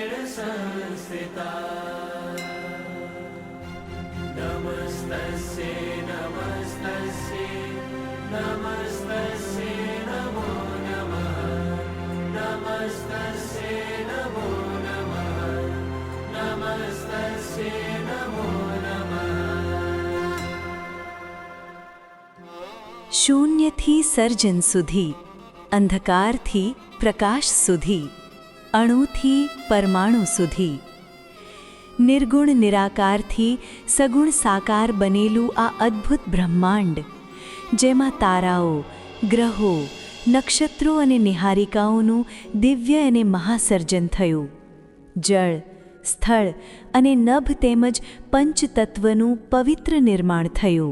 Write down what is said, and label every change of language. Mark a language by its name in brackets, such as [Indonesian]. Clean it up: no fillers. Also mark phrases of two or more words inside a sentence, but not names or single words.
[Sanskrit] संस्थिता नमस्तस्यै नमस्तस्यै नमस्तस्यै नमो नमः नमस्तस्यै नमो नमः नमस्तस्यै नमो नमः। [Gujarati] શૂન્યથી સર્જન સુધી, અંધકારથી પ્રકાશ સુધી, અણુથી પરમાણુ સુધી, નિર્ગુણ નિરાકારથી સગુણ સાકાર બનેલું આ અદ્ભુત બ્રહ્માંડ, જેમાં તારાઓ, ગ્રહો, નક્ષત્રો અને નિહારિકાઓનું દિવ્ય અને મહાસર્જન થયું, જળ, સ્થળ અને નભ તેમજ પંચતત્વનું પવિત્ર નિર્માણ થયું.